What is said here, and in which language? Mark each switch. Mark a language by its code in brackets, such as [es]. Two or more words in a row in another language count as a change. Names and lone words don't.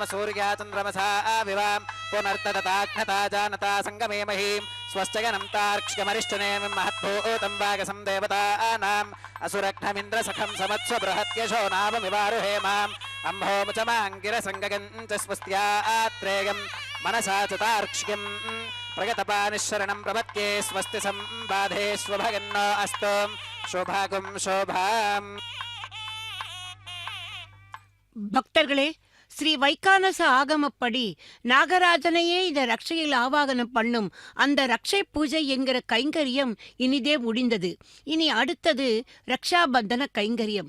[sa] सूर्या चन्द्रमसा विवां पुनर्तदताघ्नता जानता संगमे महीं स्वश्चगनं तार्क्ष्यमरिष्टनेमिं महद्भूतं वागसं देवतानाम् असुरघ्नमिन्द्रसखं समत्स्व बृहत्यशो नाममिवारुहेमाम् अम्भोमुचमाङ्गिरसङ्गगं च स्वस्त्यात्रेयं मनसा च तार्क्ष्यं प्रगतपानिशरणं प्रपत्ये स्वस्ति संबाधेष्वभगन्नो अस्तु शोभागुं शोभाम्. [ta] பக்தர்களே, ஸ்ரீ வைகானச ஆகமப்படி நாகராஜனையே இந்த ரக்ஷையில் ஆவாகனம் பண்ணும் அந்த ரக்ஷை பூஜை என்கிற கைங்கரியம் இனிதே முடிந்தது. இனி அடுத்தது ரக்ஷாபந்தன கைங்கரியம்.